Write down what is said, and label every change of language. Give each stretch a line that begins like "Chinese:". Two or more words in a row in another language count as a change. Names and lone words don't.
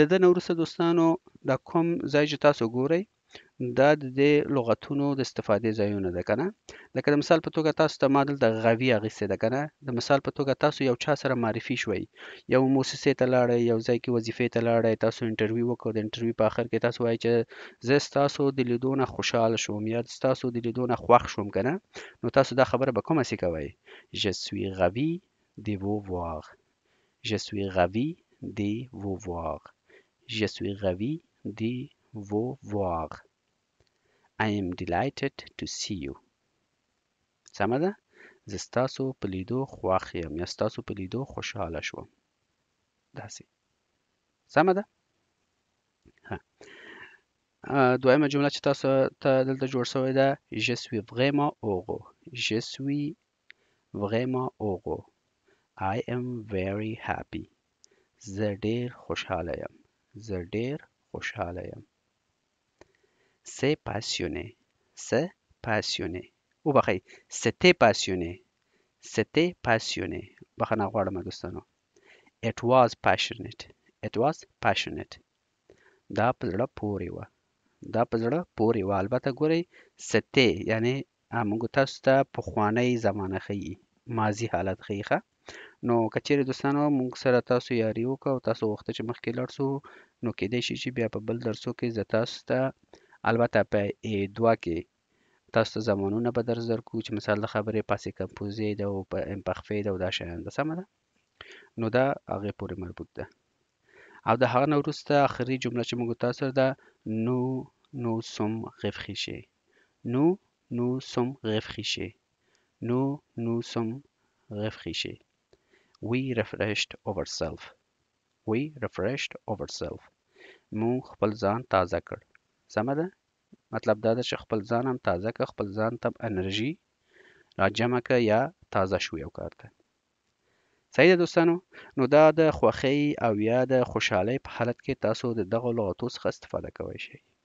Pashto: دې نه وروسته دوستانو دا کوم ځای چې تاسو ګورئ دا د دې لغتونو د استفادې ځایونه ده که نه لکه د مثال په توګه تاسو ته ما دلته غوي اخیستې ده که نه د مثال په توګه تاسو یو چا سره معرفي شوئ یو موسسې ته لاړئ یو ځای کې وظیفې ته لاړئ تاسو انټرویو وکړ د انټرویو په آخر کې تاسو وایئ چې زه ستاسو د لیدو نه خوشحاله شوم یا ستاسو د لیدو نه خوښ شوم که نه نو تاسو دا خبره به کومه سې کوئ
French: je suis ravi de vous voir
Pashto: je suis ravi de vous voir je suis ravi de vous voir
English: I am delighted to see you
Pashto: سمه ده زه ستاسو په لیدو خوښ یم یا ستاسو په لیدو خوشحاله شوم داسې سمه ده دویمه جمله چې تاسو ته دلته جوړ شوی ده
French: je suis vraiment heureux je suis vraiment
Pashto: heureux
English: I am very happy
Pashto: زه ډیر خوشحاله یم زه ډیر خوشحاله یم
French: c'est passionné c'est passionné
Pashto: وبخئ
French: c'était passionné c'était passionné
Pashto: بخښنه غواړم دوستانو
English: it was passionate it was passionate
Pashto: دا په زړه پورې وه دا په زړه پورې وه البته ګورئ c'était یعنی موږ تاسو ته پخوانی زمانه ښیي ماضي حالت ښیي ښه نو که چیرې دوستانو موږ سره تاسو یاري وکړه او تاسو غوښته چې مخکې لاړ سو نو کیدای شي چې بیا په بل درسو کې زه تاسو ته البته په A2 کې تاسو ته زمانونه به درس درکړو چې مثال د خبرې
French: passé composé
Pashto: ده او په امپخفې ده او دا شیان ده سمه ده نو دا هغې پورې مربوط ده او د هغه نه وروسته آخري جمله چې موږ تاسو سره ده
French: nous sommes réfléchis nous sommes réfléchis nous sommes réfléchis
English: we refreshed ourselves we refreshed ourselves
Pashto: مونږ خپل ځان تازه کړ سمه ده مطلب دا ده چې خپل ځان هم تازه کړه خپل ځان ته انرژي را جمع کړه یا تازه شو یو کار ته صحیح ده دوستانو نو دا د خوښۍ او یا د خوشحالۍ په حالت کې تاسو د دغو لغتو څخه استفاده کولی شئ